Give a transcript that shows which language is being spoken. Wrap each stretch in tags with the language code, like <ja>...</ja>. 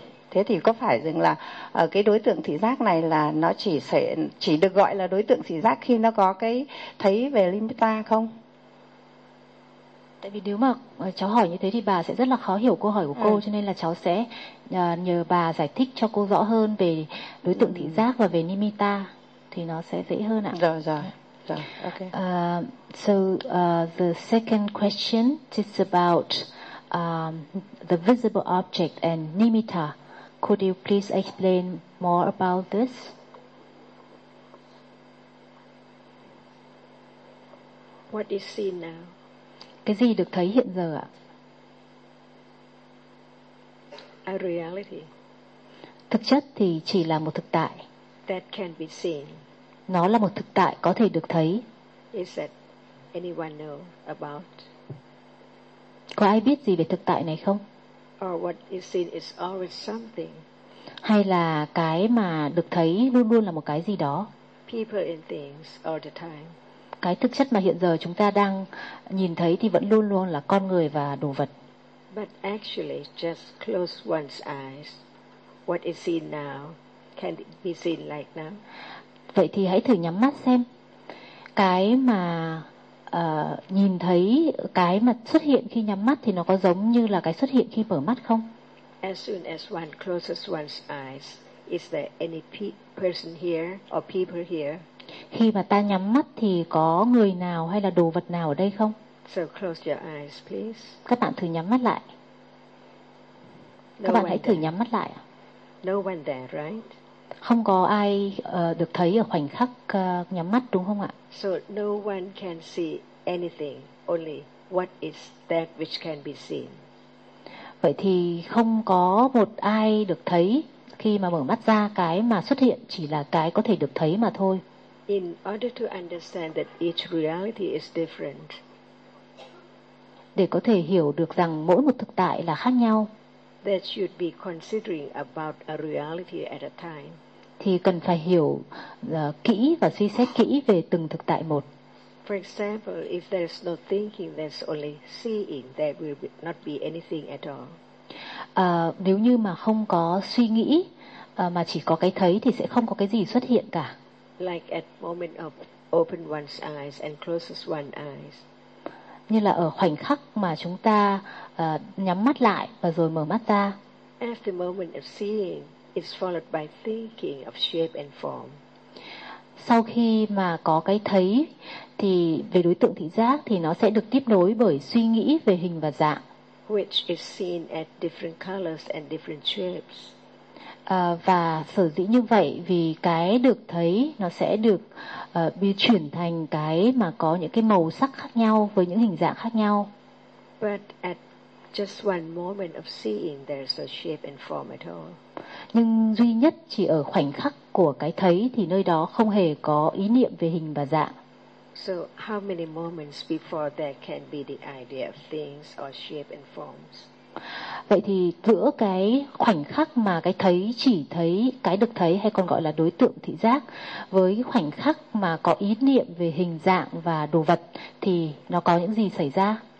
<vi>Thế thì có phải rằng là cái đối tượng thị giác này là nó chỉ được gọi là đối tượng thị giác khi nó có cái thấy về limitta không? Tại vì nếu mà cháu hỏi như thế thì bà sẽ rất là khó hiểu câu hỏi của cô, cho nên là cháu sẽ nhờ bà giải thích cho cô rõ hơn về đối tượng thị giác và về limitta thì nó sẽ dễ hơn ạ. Rồi rồi. Okay.</vi> <en>So the second question is about the visible object and nimitta. Could you please explain more about this? What is seen now?</en> <vi>Cái gì được thấy hiện giờ ạ?</vi> <en>A reality.</en> <vi>Thực chất thì chỉ là một thực tại.</vi> <en>That can be seen.</en> <vi>Nó là một thực tại có thể được thấy.</vi> <en>Is that anyone know about?</en> <vi>Có ai biết gì về thực tại này không?</vi> <en>Or what is seen is always something.</en> <vi>Hay là cái mà được thấy luôn luôn là một cái gì đó?</vi> <en>People and things all the time.</en> <vi>Cái thực chất mà hiện giờ chúng ta đang nhìn thấy thì vẫn luôn luôn là con người và đồ vật.</vi> <en>But actually, just close one's eyes, what is seen now can be seen like now.</en> <vi>Vậy thì hãy thử nhắm mắt xem. Cái mà nhìn thấy cái mà xuất hiện khi nhắm mắt thì nó có giống như là cái xuất hiện khi mở mắt không?</vi> <en>As soon as one closes one's eyes, is there any person here or people here?</en> <vi>Khi mà ta nhắm mắt thì có người nào hay là đồ vật nào ở đây không?</vi> <en>So close your eyes, please.</en> <vi>Các bạn thử nhắm mắt lại. Các bạn hãy thử nhắm mắt lại.</vi> <en>No one there, right?</en> <vi>Không có ai được thấy ở khoảnh khắc nhắm mắt đúng không ạ?</vi> <en>So no one can see anything, only what is that which can be seen.</en> <vi>Vậy thì không có một ai được thấy khi mà mở mắt ra, cái mà xuất hiện chỉ là cái có thể được thấy mà thôi.</vi> <en>In order to understand that each reality is different.</en> <vi>Để có thể hiểu được rằng mỗi một thực tại là khác nhau.</vi> <en>That should be considering about a reality at a time.</en> <vi>Thì cần phải hiểu kỹ và suy xét kỹ về từng thực tại một.</vi> <en>For example, if there is no thinking, there's only seeing, there will not be anything at all.</en> <vi>Nếu như mà không có suy nghĩ mà chỉ có cái thấy thì sẽ không có cái gì xuất hiện cả.</vi> <en>Like at moment of open one's eyes and closes one's eyes.</en> <vi>Như là ở khoảnh khắc mà chúng ta nhắm mắt lại và rồi mở mắt ra.</vi> <en>After moment of seeing, it's followed by thinking of shape and form.</en> <vi>Sau khi mà có cái thấy thì về đối tượng thị giác thì nó sẽ được tiếp nối bởi suy nghĩ về hình và dạng.</vi> <en>Which is seen at different colors and different shapes.</en> <vi>Và sở dĩ như vậy vì cái được thấy nó sẽ được bị chuyển thành cái mà có những cái màu sắc khác nhau với những hình dạng khác nhau.</vi> <en>But at just one moment of seeing, there's a shape and form at all.</en> <vi>Nhưng duy nhất chỉ ở khoảnh khắc của cái thấy thì nơi đó không hề có ý niệm về hình và dạng.</vi> <en>So how many moments before there can be the idea of things or shape and forms?</en> <vi>Vậy thì giữa cái khoảnh khắc mà cái thấy chỉ thấy cái được thấy hay còn gọi là đối tượng thị giác với khoảnh khắc mà có ý niệm về hình dạng và đồ vật thì nó có những gì xảy ra?</vi>